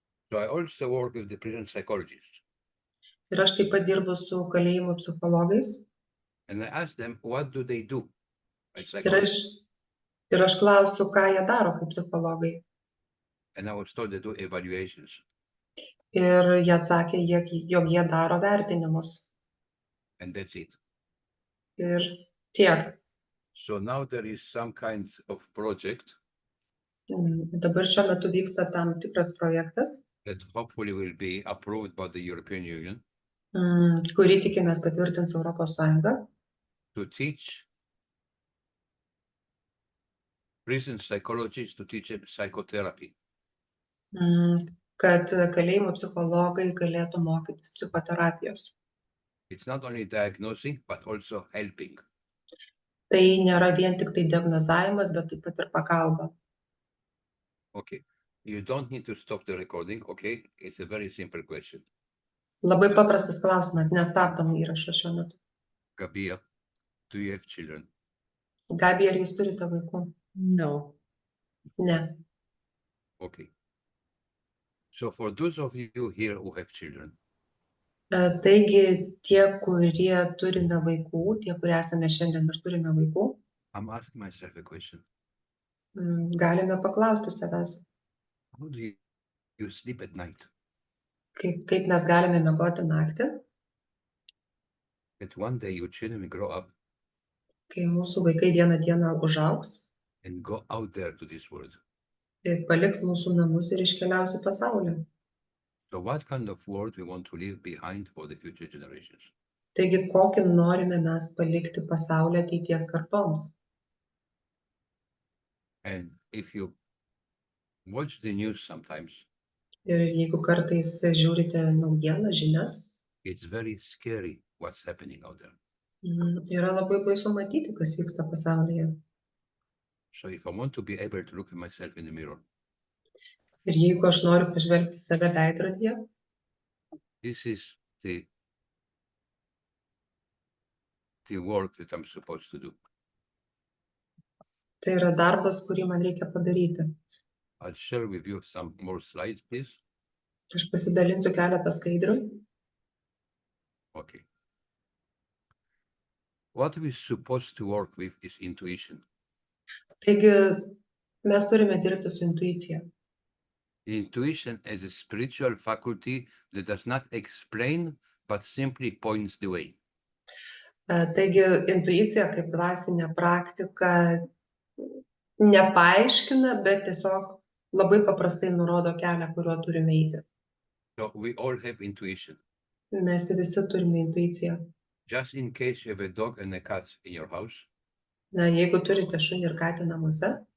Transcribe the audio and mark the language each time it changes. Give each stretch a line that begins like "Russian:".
English: So I also work with the prison psychologists.
Lithuanian: Ir aš taip pat dirbu su kalėjimų psichologais.
English: And I ask them, what do they do?
Lithuanian: Ir aš klausiu, ką jie daro kaip psichologai.
English: And I was told they do evaluations.
Lithuanian: Ir jie atsakė, jog jie daro vertinimus.
English: And that's it.
Lithuanian: Ir tiek.
English: So now there is some kind of project
Lithuanian: Dabar šiuo metu vyksta tam tikras projektas,
English: that hopefully will be approved by the European Union
Lithuanian: kurį tikimės patvirtins Europos Sąjunga,
English: to teach prison psychologists to teach psychotherapy.
Lithuanian: kad kalėjimų psichologai galėtų mokytis psichoterapijos.
English: It's not only diagnosing, but also helping.
Lithuanian: Tai nėra vien tik tai diagnozavimas, bet taip pat ir pagalba.
English: Okay. You don't need to stop the recording, okay? It's a very simple question.
Lithuanian: Labai paprastas klausimas, nestabdom įrašą šiuo metu.
English: Gabia, do you have children?
Lithuanian: Gabija, ar jūs turite vaikų?
English: No.
Lithuanian: Ne.
English: Okay. So for those of you here who have children,
Lithuanian: Taigi tie, kurie turime vaikų, tie, kurie esame šiandien ir turime vaikų,
English: I'm asking myself a question.
Lithuanian: galime paklausti savęs,
English: How do you sleep at night?
Lithuanian: kaip mes galime miegoti naktį,
English: That one day your children will grow up
Lithuanian: kai mūsų vaikai vieną dieną užaugs
English: and go out there to this world.
Lithuanian: ir paliks mūsų namus ir iškeliaus į pasaulį.
English: So what kind of world we want to leave behind for the future generations?
Lithuanian: Taigi, kokį norime mes palikti pasaulį ateities kartoms.
English: And if you watch the news sometimes,
Lithuanian: Ir jeigu kartais žiūrite naujieną, žinias,
English: it's very scary what's happening out there.
Lithuanian: yra labai baisu matyti, kas vyksta pasaulyje.
English: So if I want to be able to look at myself in the mirror,
Lithuanian: Ir jeigu aš noriu pažvelgti save veidrodyje,
English: this is the work that I'm supposed to do.
Lithuanian: tai yra darbas, kurį man reikia padaryti.
English: I'll share with you some more slides, please.
Lithuanian: Aš pasidalinsiu keletą skaidrių.
English: Okay. What we're supposed to work with is intuition.
Lithuanian: Taigi, mes turime dirbti su intuicija.
English: Intuition is a spiritual faculty that does not explain, but simply points the way.
Lithuanian: Taigi, intuicija kaip dvasinė praktika nepaaiškina, bet tiesiog labai paprastai nurodo kelią, kuriuo turime eiti.
English: So we all have intuition.
Lithuanian: Mes visi turime intuiciją.
English: Just in case you have a dog and a cat in your house,
Lithuanian: Na, jeigu turite šunį ir katę namuose,